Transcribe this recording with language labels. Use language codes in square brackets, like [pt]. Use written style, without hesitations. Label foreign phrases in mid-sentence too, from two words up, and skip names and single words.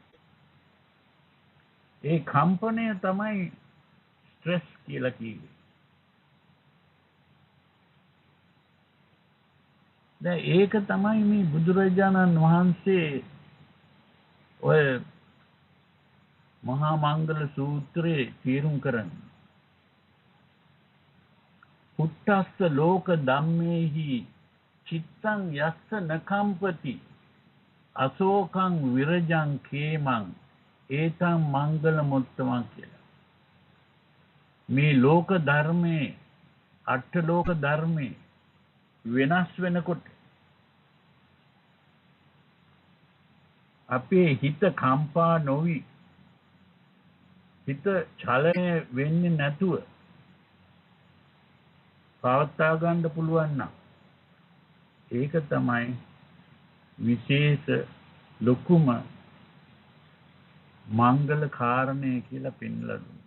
[si] ඒ කම්පණය තමයි ස්ට්‍රෙස් කියලා කියන්නේ. දැන් ඒක තමයි මේ බුදුරජාණන් වහන්සේ ඔය මහා මංගල සූත්‍රයේ තීරුම් කරන්නේ. [pi] පුත්තස්ස ලෝක ධම්මේහි චිත්තං යස්ස නකම්පති අශෝකං විරජං කේමං ඒතං මංගල මුත්තමං කියලා. [si] මේ ලෝක ධර්මයේ අට ලෝක ධර්මයේ වෙනස් වෙනකොට අපේ හිත කම්පා නොවි හිත චලනය වෙන්නේ නැතුව පවත්වා ගන්න පුළුවන් නම් ඒක තමයි විශේෂ ලොකුම මංගල කාරණය කියලා පෙන්වලා දුන්නා.